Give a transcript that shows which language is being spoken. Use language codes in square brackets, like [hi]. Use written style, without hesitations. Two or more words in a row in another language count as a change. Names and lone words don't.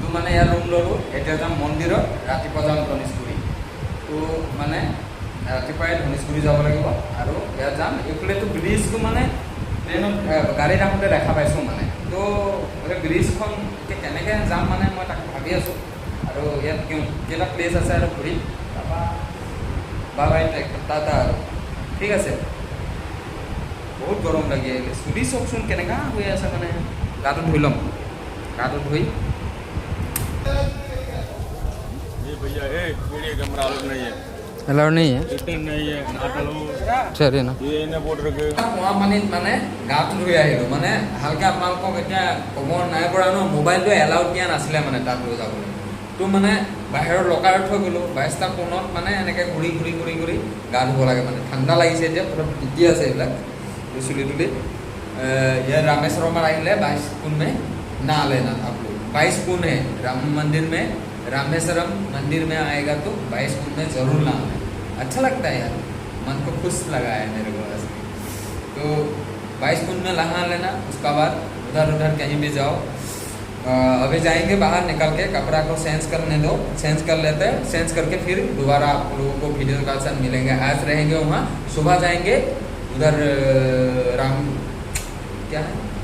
[as] মানে ইয়াত ৰুম ল'লোঁ এতিয়া যাম মন্দিৰত ৰাতিপুৱা যাম ধনেশগুৰি তো মানে ৰাতিপুৱাই ধনেশগুৰি যাব লাগিব আৰু ইয়াত যাম এইফালেতো ব্ৰিজটো মানে ট্ৰেইনত গাড়ীত আহোঁতে দেখা পাইছোঁ মানে তো ব্ৰিজখন এতিয়া কেনেকৈ যাম মানে মই তাক ভাবি আছোঁ আৰু ইয়াত কেইটা প্লেচ আছে আৰু ঘূৰি তাৰপৰা [en] bye bye [as] ট্ৰেক্টৰ টাটা আৰু ঠিক আছে বহুত গৰম লাগি আহিলে চুলি চাওকচোন কেনেকুৱা হৈ আছে মানে গাটো ধুই ল'ম গাটো ধুই [hi] भैया [en] video camera allowed [hi] नहीं है এলাৰ নেই रिटर्न नहीं है [en] not allowed [as] সৰি না [hi] ये इन्हें बोल रखे [as] কুঁৱা পানীত মানে গাটো ধুই আহিলোঁ মানে ভালকৈ আপোনালোকক এতিয়া ক'ব নাই পৰা ন মোবাইলটো এলাউড দিয়া নাছিলে মানে তাত লৈ যাবলৈ তো মানে বাহিৰৰ লকাৰত থৈ গ'লোঁ 22টা কোণত মানে এনেকৈ ঘূৰি ঘূৰি ঘূৰি ঘূৰি গা ধুব লাগে মানে ঠাণ্ডা লাগিছে এতিয়া পুৰা তিতি আছে এইবিলাক চুলি তুলি [hi] ये रामेश्वरम में आइले 22 कुन में ना लेना आप लोग 22 कुन है राम मंदिर में रामेश्वरम मंदिर में आएगा तो 22 कुन में जरूर नहाना अच्छा लगता है यार मन को खुश लगा है मेरे को ऐसे तो 22 कुन में नहा लेना उसका बाद उधर उधर कहीं भी जाओ अभी जाएंगे बाहर निकल के कपड़ा को सेंस करने दो सेंस कर लेते हैं सेंस करके फिर दोबारा आप लोगों को वीडियो का साथ मिलेंगे आज रहेंगे वहाँ सुबह जाएंगे उधर राम क्या है